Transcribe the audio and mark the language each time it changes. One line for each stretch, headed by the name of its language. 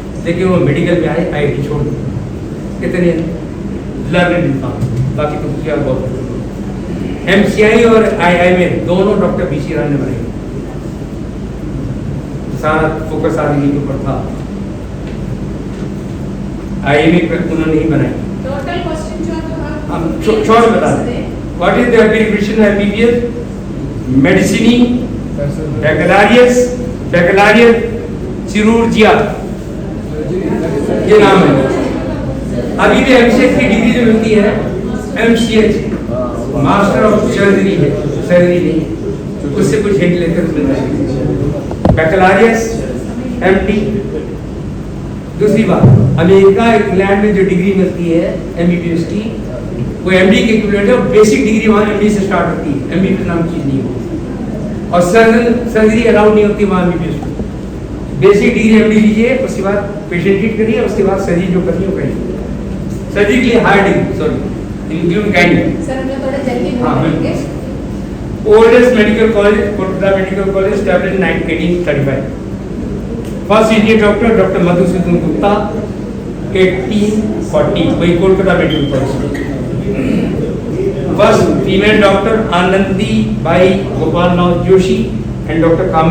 Hindi: लेकिन वो मेडिकल में आए, IIT छोड़ दी। कितने लर्निंग इंसान, बाकी तो क्या बहुत। MCI और IIM दोनों डॉक्टर BC राय ने बनाई। सारा फोकस आदमी के ऊपर था, IIM पर उन्होंने ही बनाई।
English: Total question जो
Hindi: हम शॉर्ट बता दें।
English: What is the abbreviation of MBBS?
Hindi: Medicini, Baccalaureate, Chirurgia, ये नाम है। अभी भी MCH की डिग्री जो मिलती है MCH, मास्टर ऑफ सर्जरी है, सर्जरी नहीं, उससे कुछ हिंट लेकर मिल जाएगी। बैकलॉरियस, MD। दूसरी बात, अमेरिका इंग्लैंड में जो डिग्री मिलती है MBBS की, वो MD के इक्विवेलेंट है। बेसिक डिग्री वहाँ MD से स्टार्ट होती है, MBBS नाम चीज नहीं होती। और सर्जरी अलाउड नहीं होती वहाँ MBBS में। बेसिक डिग्री MD लीजिए, उसके बाद पेशेंट ट्रीट करिए, उसके बाद सर्जरी जो करनी हो करिए। सर्जरी के लिए higher degree, sorry, include guide. Sir हम लोग थोड़ा जल्दी हाँ, बोलेंगे।
English: Oldest medical college, Kolkata Medical College, established in 1835. First Indian doctor, Dr.
Hindi: Madhusudan Gupta, 1840, वही Kolkata medical college.
English: First female doctor, Anandi Bai Gopal Nath Joshi, and Dr.